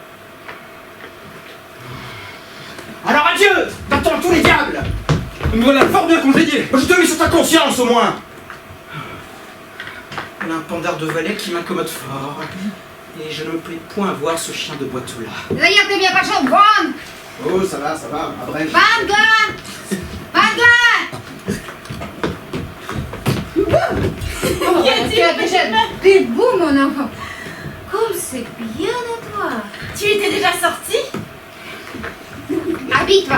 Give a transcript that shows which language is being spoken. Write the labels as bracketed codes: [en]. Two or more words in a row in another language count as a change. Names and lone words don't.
[fr] Alors adieu, va-t'en tous les diables. Me voilà fort bien congédié. Je te mets sur ta conscience au moins. Voilà un pandard de valet qui m'incommode fort. Et je ne me plais point à voir ce chien de boiteux là. [ru] Да я тебе пошел вон! [fr] Oh, ça va, bref. Ванга! Ванга! T'es beau, mon enfant. Comme c'est bien à toi. Tu étais déjà sorti? Habille-toi.